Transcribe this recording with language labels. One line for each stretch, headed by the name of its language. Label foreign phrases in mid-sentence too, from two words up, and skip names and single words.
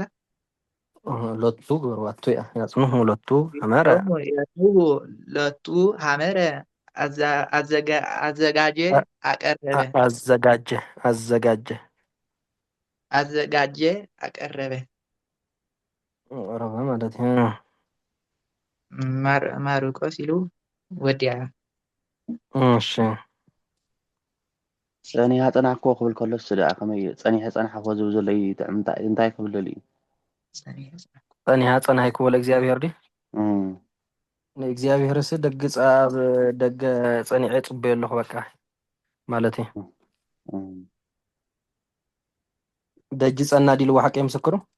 Geez: ሎቱ ገርዋቱ ያጽንሁ ሎቱ ሐመረ ያጽንሁ ሎቱ ሐመረ
Amharic: አዘጋጀ አቀረበ አዘጋጀ አቀረበ
Tigrinya: ረበ ማለት እዩ ማርቆስ ኢሉ ወዲያ እሺ ፀኒሓ ፀናሕኮ ክብል ከሎስ ደኣ ከመይ ፀኒሐ ፀናሕኮ ዝብል ዘሎ እንታይ ክብል ደልዩ ፀኒሓ ፀናሕክዎ ለእግዚአብሔር ዲ ንእግዚአብሔርስ ደገ ፀኒዐ ፅበዮ ኣለኹ በቃ ማለት እዩ ደጅ ፀና ዲልዎ ሓቂ ምስክሩ